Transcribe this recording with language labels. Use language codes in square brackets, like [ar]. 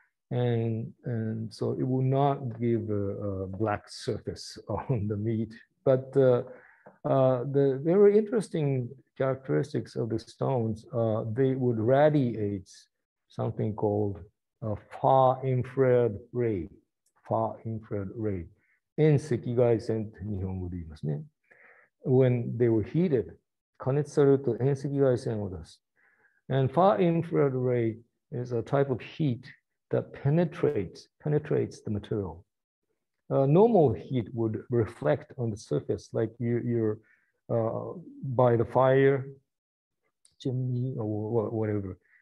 [en] And so it will not give a black surface on the meat. But the very interesting characteristics of the stones, they would radiate something called a far infrared ray, far infrared ray. [ja] 遠赤外線って日本語で言いますね。 [en] When they were heated, [ja] 加熱されると遠赤外線を出す。 [en] And far infrared ray is a type of heat that penetrates the material. Normal heat would reflect on the surface, like you're by the fire, chimney or whatever.